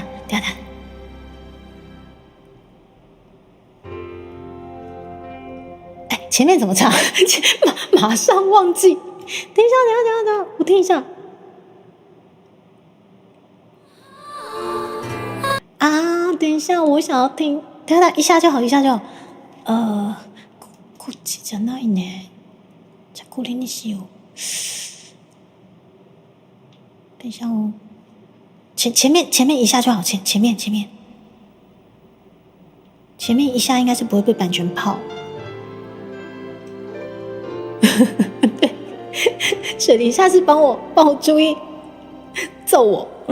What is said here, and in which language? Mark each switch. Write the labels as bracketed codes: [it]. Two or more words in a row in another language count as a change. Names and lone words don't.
[zh] 前面怎么唱？马上忘记。等一下，我听一下。啊，等一下，我想要听。等一下就好。 [ja] こっちじゃないね。じゃこれにしよう。 [zh] 等一下哦。前面一下就好，前面一下应该是不会被版权泡。对，水灵下次帮我注意揍我。